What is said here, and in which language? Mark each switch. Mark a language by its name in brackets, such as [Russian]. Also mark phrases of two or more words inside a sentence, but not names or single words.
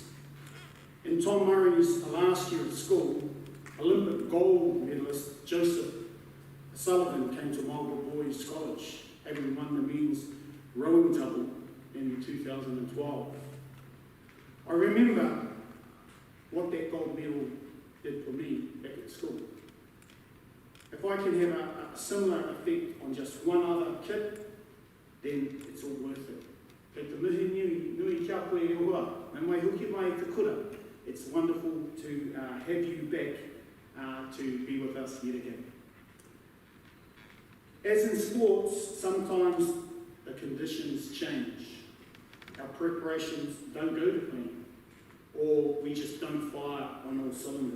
[English] In Tom Murray's last year at school, Olympic gold medalist Joseph Sullivan came to Marlborough Boys College, having won the men's rowing double in 2012. I remember what that gold medal did for me back at school. If I can have a similar effect on just one other kid, then it's all worth it. [Māori] Kei te mihi nui kia koe e hoa, me mai hoki mai te kura. [English] It's wonderful to have you back to be with us yet again. As in sports, sometimes the conditions change. Our preparations don't go to plan, or we just don't fire on all cylinders.